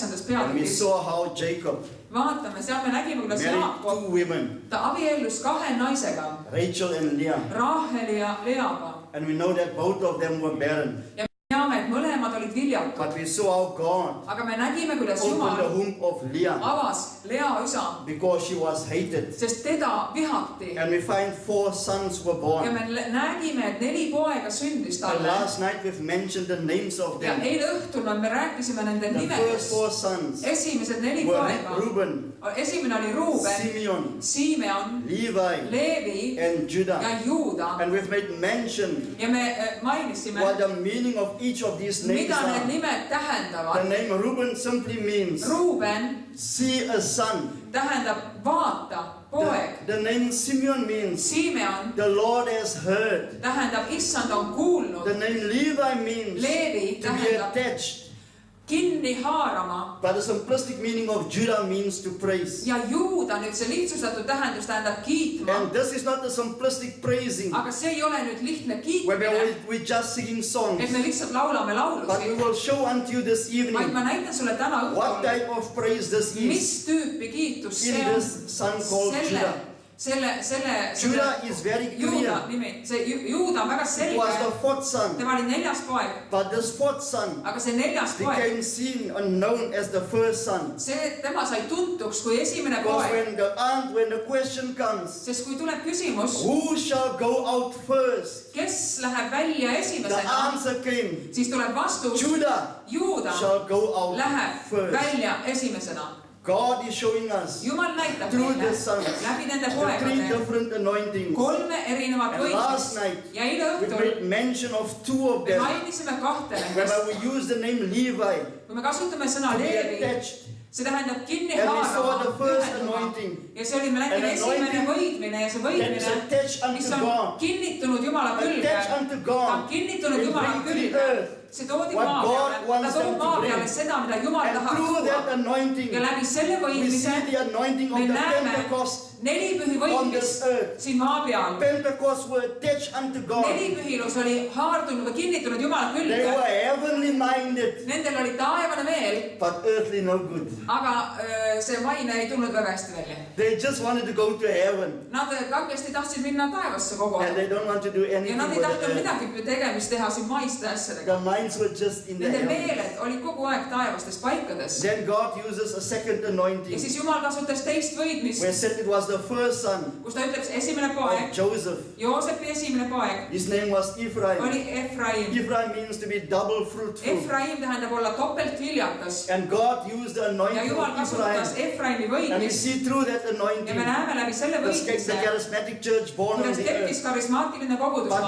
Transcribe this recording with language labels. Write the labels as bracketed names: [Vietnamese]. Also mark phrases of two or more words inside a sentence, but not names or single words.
[English] and we [Estonian] peatükis [English] saw how Jacob [Estonian] vaatame, seal me nägime, kuidas [English] married [Estonian] Jaakop, [English] two women, [Estonian] ta abiellus 2 naisega, [English] Rachel and Leah. [Estonian] Raheli ja Leaga. [English] And we know that both of them were barren. [Estonian] Ja me teame, et mõlemad olid viljatud. [English] But we saw how God [Estonian] Aga me nägime, kuidas [English] opened the [Estonian] Jumal [English] womb of Leah [Estonian] avas Lea üsa, [English] because she was hated. [Estonian] sest teda vihati. [English] And we find 4 sons were [Estonian] Ja [English] born. [Estonian] me nägime, et 4 poega sündis [English] And [Estonian] talle. [English] last night we've mentioned the names of [Estonian] Ja [English] them. [Estonian] eile õhtul me rääkisime nende [English] The first [Estonian] nimedest. [English] 4 sons [Estonian] Esimesed 4 [English] were [Estonian] poega. [English] Reuben, [Estonian] Esimene oli Ruuben, [English] Simeon, [Estonian] Simeon, [English] Levi, [Estonian] Leevi [English] and Judah. [Estonian] ja Juuda. [English] And we've made mention [Estonian] Ja me mainisime, [English] what the meaning of each of these names [Estonian] mida need [English] are. [Estonian] nimed [English] The [Estonian] tähendavad. [English] name Reuben simply means [Estonian] Ruuben [English] see a son. [Estonian] tähendab vaata, poeg. [English] The name Simeon means [Estonian] Simeon [English] the Lord has heard. [Estonian] tähendab issand on kuulnud. [English] The name Levi means [Estonian] Leevi [English] to be [Estonian] tähendab [English] attached. [Estonian] kinni haarama. [English] But the simplistic meaning of Judah means to praise. [Estonian] Ja Juuda nüüd see lihtsustatud tähendus tähendab kiitma. [English] And this is not the simplistic praising, [Estonian] Aga see ei ole nüüd lihtne [English] whereby [Estonian] kiitmine, [English] we're just singing songs. [Estonian] et me lihtsalt laulame [English] But we [Estonian] laulusid, [English] will show unto you this [Estonian] vaid [English] evening [Estonian] ma näitan sulle täna [English] what [Estonian] õhtul, [English] type of praise this is [Estonian] mis tüüpi kiitus [English] in [Estonian] see on. [English] this son called Judah. [Estonian] Selle [English] Judah is very [Estonian] Juuda [English] clear. [Estonian] nimi, see Juuda on väga [English] It was the [Estonian] selge. [English] 4th son. [Estonian] Tema oli 4. poeg, [English] But this 4th son [Estonian] aga see 4. poeg, [English] became seen and known as the first son. [Estonian] tema sai tuntuks kui esimene [English] Because [Estonian] poeg. [English] when the question comes, [Estonian] Sest kui tuleb küsimus, [English] who shall go out first? [Estonian] kes läheb välja [English] The [Estonian] esimesena, [English] answer came, [Estonian] siis tuleb vastus, [English] Judah [Estonian] Juuda [English] shall go out [Estonian] läheb [English] first. [Estonian] välja esimesena. [English] God is showing us [Estonian] Jumal näitab [English] through [Estonian] meile [English] the sons [Estonian] läbi nende [English] the 3 [Estonian] poegade [English] different anointings. [Estonian] 3 erinevat [English] And last [Estonian] võitlust. [English] night [Estonian] Ja eile [English] we [Estonian] õhtul [English] made mention of 2 of [Estonian] me [English] them, [Estonian] mainisime 2 nendest. [English] whereby we use the name Levi [Estonian] Kui me kasutame sõna [English] to be [Estonian] Leevi, [English] attached [Estonian] see tähendab kinni [English] And we saw the first [Estonian] haarama, [English] anointing. [Estonian] ja see oli, me nägime esimene võidmine ja see [English] That is [Estonian] võidmine, [English] attached [Estonian] mis [English] unto [Estonian] on [English] God. [Estonian] kinnitunud Jumala külge, [English] Attached unto [Estonian] ta on [English] God. [Estonian] kinnitunud [English] It [Estonian] Jumala [English] brings to the [Estonian] külge, [English] earth [Estonian] see toodi [English] what [Estonian] maa [English] God [Estonian] peale, [English] wants [Estonian] ta [English] them [Estonian] toob [English] to [Estonian] maa [English] bring. [Estonian] peale seda, mida Jumal [English] And [Estonian] tahaks [English] through that [Estonian] tuua, [English] anointing, [Estonian] ja läbi selle [English] we [Estonian] võidmise [English] see the anointing of [Estonian] me [English] the [Estonian] näeme [English] Pentecost [Estonian] 4 pühi [English] on [Estonian] võitmist [English] this earth. [Estonian] siin maa peal. [English] Pentecost were attached unto God. [Estonian] 4 pühilus oli haardunud või kinnitunud Jumala [English] They [Estonian] külge. [English] were heavenly minded, [Estonian] Nendel oli taevane meel, [English] but earthly no good. [Estonian] aga see maine ei tulnud väga hästi välja. [English] They just wanted to go to heaven, [Estonian] Nad kangesti tahtsid minna taevasse kogu [English] and [Estonian] aeg. [English] they don't want to do [Estonian] Ja [English] anything [Estonian] nad ei [English] with the [Estonian] tahtnud [English] earth. [Estonian] midagi tegemist teha siin maiste asjadega. [English] Their minds were just in the [Estonian] Nende [English] heavens. [Estonian] meeled olid kogu aeg taevastes paikades. [English] Then God uses a second [Estonian] Ja [English] anointing. [Estonian] siis Jumal kasutas teist võidmist, [English] We said it was the first son [Estonian] kus ta ütleks esimene poeg, [English] of Joseph. [Estonian] Joosepi esimene poeg, [English] His name was Ephraim. [Estonian] oli Efraim. [English] Ephraim means to be double fruitful. [Estonian] Efraim tähendab olla topeltviljakas. [English] And God used the [Estonian] Ja [English] anointing [Estonian] Jumal [English] of [Estonian] kasutas [English] Ephraim. [Estonian] Efraimi [English] And we [Estonian] võidmist. [English] see through that [Estonian] Ja me [English] anointing [Estonian] näeme läbi selle [English] the [Estonian] võidmise, [English] charismatic church born on [Estonian] kuidas [English] the [Estonian] tekkis [English] earth. [Estonian] karismaatiline kogudus [English] But